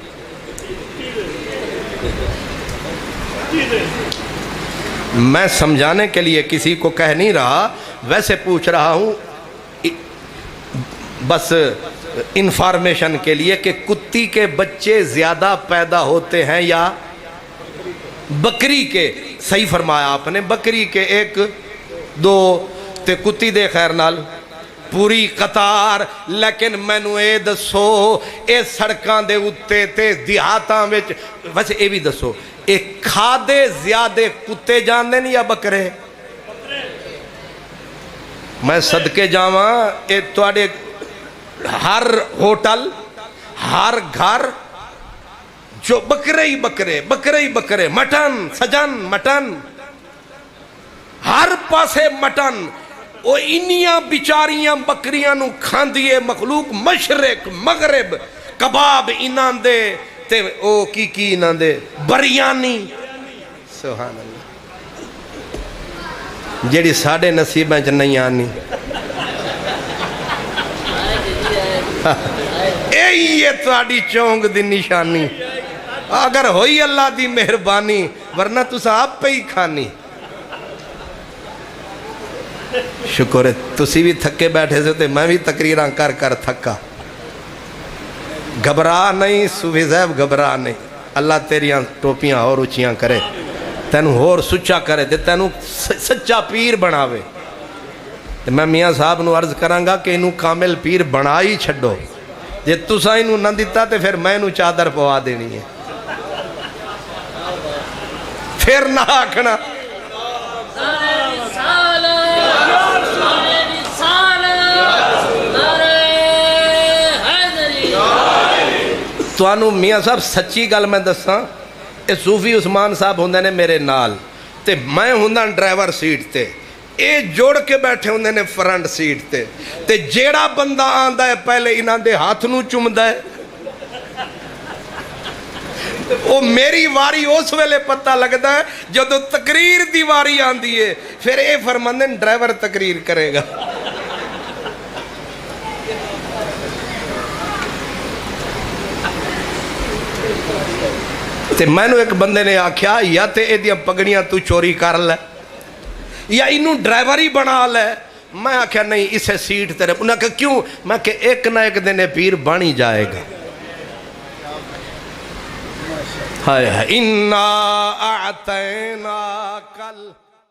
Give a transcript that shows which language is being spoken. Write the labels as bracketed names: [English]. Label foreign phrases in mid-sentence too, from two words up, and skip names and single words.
[Urdu] میں سمجھانے کے لیے کسی کو کہہ نہیں رہا ویسے پوچھ رہا ہوں بس انفارمیشن کے لیے کہ کتی کے بچے زیادہ پیدا ہوتے ہیں یا بکری کے. صحیح فرمایا آپ نے. [Punjabi] بکری کے 1 2 تے کتی دے خیر نال پوری قطار. لیکن میں نو اے دسو اے سڑکاں دے اتے تے دیہاتاں وچ ویسے اے بھی دسو اے کھادے زیادہ کتے جاندے نہیں یا بکرے؟ میں صدقے جاواں اے تواڈے ہر ہوٹل ہر گھر جو بکرے ہی بکرے، بکرے ہی بکرے، مٹن سجن مٹن، ہر پاسے مٹن، وہ انیاں بیچاریاں بکریاں نو کھاندیے مخلوق، مشرق مغرب کباب انہاں دے تے او کی انہاں دے بریانی، [Arabic] سبحان اللہ، [Punjabi] جیڑی ساڑھے نصیبیں چ نہیں آنی۔ اے تہاڈی چونگ دی نشانی، اگر ہوئی اللہ دی مہربانی، ورنہ تسا آپ پہ ہی کھانی۔ شکر ہے تسی بھی تھکے بیٹھے سے تے میں بھی تقریراں کر کر تھکا۔ گھبرا نہیں صوفی صاحب، گھبرا نہیں، اللہ تیریاں ٹوپیاں اور اچھیاں کرے، تینوں اور سچا کرے تے تینوں سچا پیر بناوے۔ میں میاں صاحب نو عرض کرانگا کہ انہوں کامل پیر بنا ہی چھڑو، جے تسا انہوں نہ دیتا تے پھر میں انہوں چادر پوا دینی ہے، پھر نہ آکھنا توانو میاں صاحب سچی گل میں دساں، اے صوفی عثمان صاحب ہوندے نے میرے نال تے میں ہوندہ ڈرائیور سیٹ تے، اے جوڑ کے بیٹھے ہوندے نے فرنٹ سیٹ تے، تے جیڑا بندہ آندہ ہے پہلے انہاں دے ہاتھ نو چمدہ ہے، وہ میری واری اس ویلے پتہ لگتا ہے جدو تقریر دی واری آندی ہے، پھر اے فرماندن ڈرائیور تقریر کرے گا۔ تے میں نے ایک بندے نے آکھیا یا تے اے دیاں پگڑیاں تو چوری کر لے یا انہوں ڈرائیور ہی بنا لے، میں آکھیا نہیں اسے سیٹ تیرے، انہوں نے کہا کیوں؟ [Urdu] میں کہ ایک نہ ایک دن پیر بانی جائے گا۔ ہائے ہائے [Arabic] اِنَّا أَعْطَيْنَاكَ